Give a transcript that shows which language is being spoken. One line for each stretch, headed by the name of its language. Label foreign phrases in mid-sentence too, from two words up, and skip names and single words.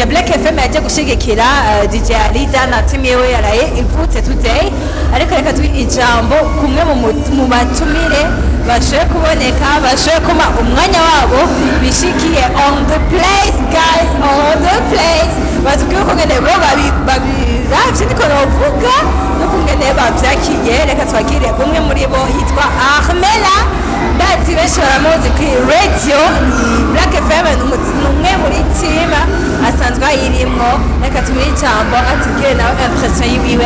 Rundi: Black FM yaje gushigikira DJ Alida na team yewe yaraye ivutse today ariko reka twi ijambo kumwe mu batumire bashoye kuboneka bashoye kuma umwanya wabo bishikiye
English: on the place guys on the place
Rundi: batubwire ko ngene bo babirafye niko novuga no kungene bavyakiye reka twakire umwe muri bo yitwa Armela ndazi benshi baramuzi kuri radio Black FM numwe muri team asanzwe ayirimo reka tumuhe ijambo atubwire nawe impression yiwe.